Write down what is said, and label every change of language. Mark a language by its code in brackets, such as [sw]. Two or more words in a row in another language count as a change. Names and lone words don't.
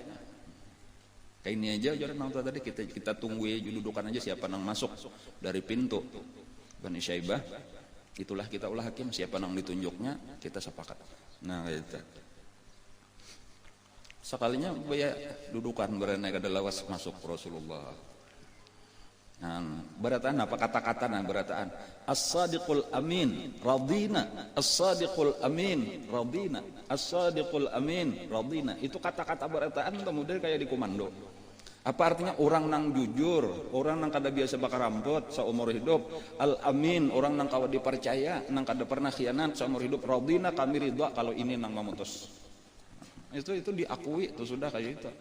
[bjn] Kayak ini aja ujar nang tua tadi kita tunggu dudukan aja siapa nang masuk dari pintu Bani Syaibah. Itulah kita ulah hakim, siapa nang ditunjuknya kita sepakat. Nah itu sekalinya baya dudukan berenai kada lawas masuk Rasulullah. Nah berataan apa kata-kata nah berataan [ar] الصادق الأمين رضينا, الصادق الأمين رضينا, الصادق الأمين رضينا. [bjn] Itu kata-kata berataan kemudian kayak dikomando. Apa artinya? Orang nang jujur, orang nang kada biasa bakar ramput seumur hidup. Al-amin, orang nang kawa dipercaya, nang kada pernah khianat seumur hidup. Radina, kami ridha kalau ini nang memutus. Itu diakui, itu sudah kayak itu.